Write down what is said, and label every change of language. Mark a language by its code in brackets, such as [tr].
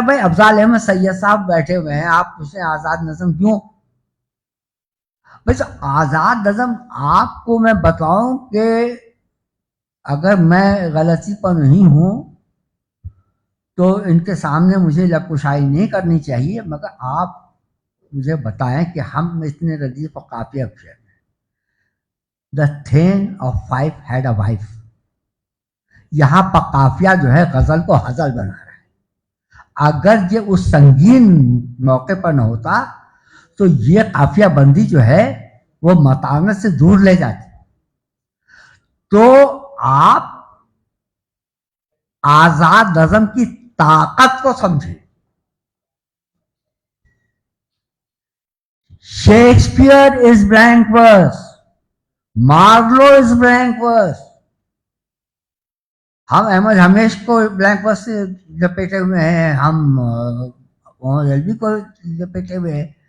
[ur] بھائی افضال احمد سید صاحب بیٹھے ہوئے ہیں، آپ پوچھیں آزاد نظم کیوں؟ بھائی آزاد نظم آپ کو میں بتاؤں کہ اگر میں غلطی پر نہیں ہوں تو ان کے سامنے مجھے لب کشائی نہیں کرنی چاہیے، مگر آپ مجھے بتائیں کہ ہم اتنے ردیف و قافیہ ہیں. [en] The Thane of Fife had a wife. [ur] یہاں پر قافیہ جو ہے غزل کو غزل بنا رہا ہے. اگر یہ اس سنگین موقع پر نہ ہوتا تو یہ قافیہ بندی جو ہے وہ متانت سے دور لے جاتی. تو آپ آزاد نظم کی طاقت کو سمجھیں. [en] Shakespeare is blank verse, Marlowe is blank verse. [ur] ہم احمد ہمیش کو بلینک ورس سے لپیٹے ہوئے ہیں، ہم محمد علوی کو لپیٹے ہوئے ہیں.